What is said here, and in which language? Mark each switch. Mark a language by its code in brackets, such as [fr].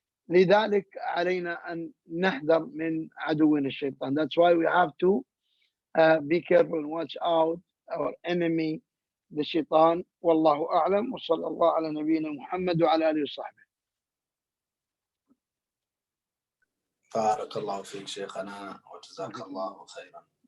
[ar] لذلك علينا أن نحذر من عدونا الشيطان. [en] That's why we have to be careful and watch out our enemy the شيطان. [ar] والله أعلم وصلى الله على نبينا محمد وعلى آله وصحبه. بارك الله فيك شيخنا وجزاك الله خيرا.